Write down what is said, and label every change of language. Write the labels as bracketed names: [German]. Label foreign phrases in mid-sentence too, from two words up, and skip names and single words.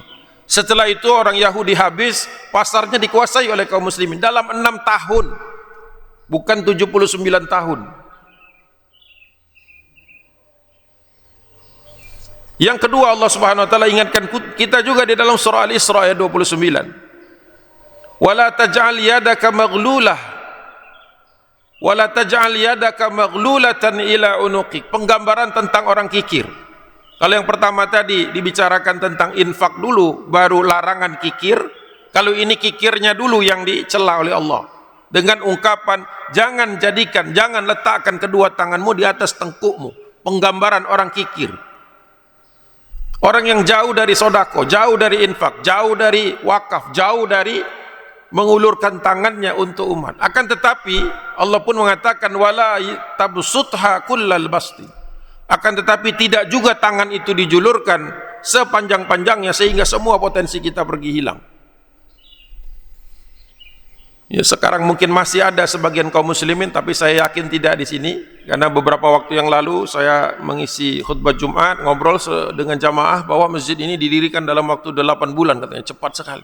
[Indonesian] Setelah itu orang Yahudi habis, pasarnya dikuasai oleh kaum muslimin dalam 6 tahun, bukan 79 tahun. Yang kedua, Allah [Arabic] سبحانه وتعالى [Indonesian] ingatkan kita juga di dalam surah Al-Isra ayat 29. [Arabic] ولا تجعل يدك مغلولة ولا تجعل يدك مغلولة إلى عنقك. [Indonesian] Penggambaran tentang orang kikir. Kalau yang pertama tadi dibicarakan tentang infak dulu, baru larangan kikir. Kalau ini kikirnya dulu yang dicela oleh Allah. Dengan ungkapan, jangan letakkan kedua tanganmu di atas tengkukmu. Penggambaran orang kikir. Orang yang jauh dari sodako, jauh dari infak, jauh dari wakaf, jauh dari mengulurkan tangannya untuk umat. Akan tetapi, Allah pun mengatakan, [Arabic] ولا تبسطها كل البسط. [Indonesian] Akan tetapi tidak juga tangan itu dijulurkan sepanjang-panjangnya sehingga semua potensi kita pergi hilang. Ya, sekarang mungkin masih ada sebagian kaum muslimin, tapi saya yakin tidak di sini, karena beberapa waktu yang lalu saya mengisi khutbah Jumat, ngobrol dengan jamaah bahwa masjid ini didirikan dalam waktu 8 bulan, katanya cepat sekali.